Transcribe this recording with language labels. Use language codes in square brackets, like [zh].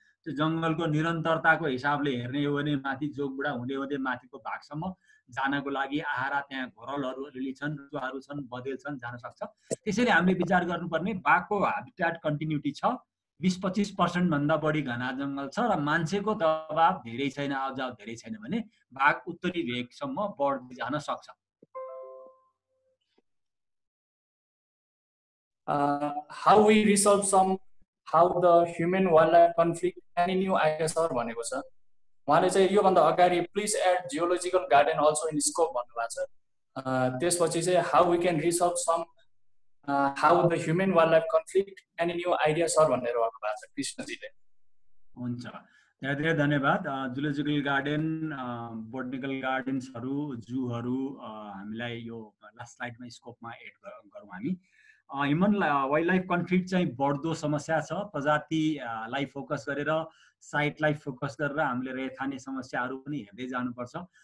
[ne] त्यो जङ्गलको निरन्तरताको हिसाबले हेर्ने हो भने माथि जोगबुढा हुँदै हुँदै माथिको भागसम्म जानको लागि आहारा त्यहाँ घोरलहरू अलिअलि छन्, रुवाहरू छन्, बदेल छन्, जान सक्छ। त्यसैले हामीले विचार गर्नुपर्ने बाघको हाबिट्याट कन्टिन्युटी छ। 20-25% भन्दा बढी घना जङ्गल छ र मान्छेको दबाव धेरै छैन, आवजाव धेरै छैन भने बाघ उत्तरी भेगसम्म बढ्दै जान सक्छ। [en] how we resolve some how the human wildlife conflict any new ideas [ne] sir भनेको छ। उहाँले चाहिँ योभन्दा अगाडि [en] please add geological garden also in scope [ne] भन्नुभएको छ। त्यसपछि चाहिँ [en] how we can resolve some how the human wildlife conflict any new ideas [ne] sir भनेर भन्नुभएको छ कृष्णजीले। हुन्छ, धेरै धेरै धन्यवाद। जुलोजिकल गार्डन, बोटनिकल गार्डन्सहरू, जूहरू हामीलाई यो लास्ट स्लाइडमा स्कोपमा एड गरौँ हामी। ह्युमन वाइल्ड लाइफ कन्फ्लिक्ट चाहिँ बढ्दो समस्या छ। प्रजातिलाई फोकस गरेर, साइटलाई फोकस गरेर हामीले रेखाने समस्याहरू पनि हेर्दै जानुपर्छ।